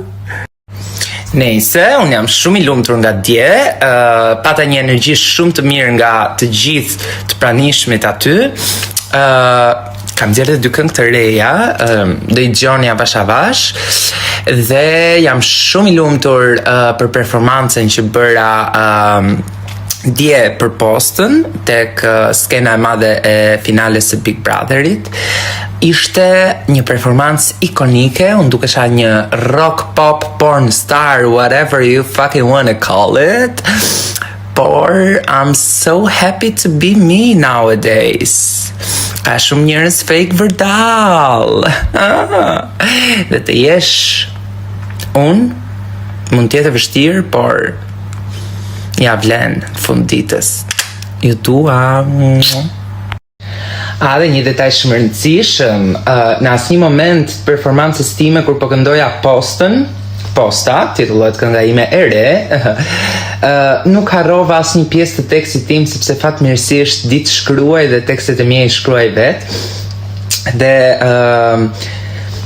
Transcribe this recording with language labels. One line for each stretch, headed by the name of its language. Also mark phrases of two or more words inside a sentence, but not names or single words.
Albanian: Nejse, unë jam shumë i lumtur nga dje, pata një energji shumë të mirë nga të gjithë të pranishmit aty, kam zgjedhur 2 këngë të reja, do i dëgjoni avash avash, dhe jam shumë i lumtur për performancën që bëra dje për postën tek skena e madhe e finales së Big Brotherit. Ishte një performancë ikonike, unë dukesha një
English: rock pop porn star, whatever you fucking wanna call it. Por I'm so happy to be me nowadays.
Albanian: Ka shumë njerëz fake vërdall. Dhe të jesh unë mund të jetë vështirë, por ja vlen fund ditës. Ju dua. Dhe një detaj shumë rëndësishëm, në asnjë moment performancës time kur po këndoja Posta, titullohet kënga ime e re, nuk harrova asnjë pjesë të tekstit tim sepse fatmirësisht ditë shkruaj dhe tekstet e mia i shkruaj vet.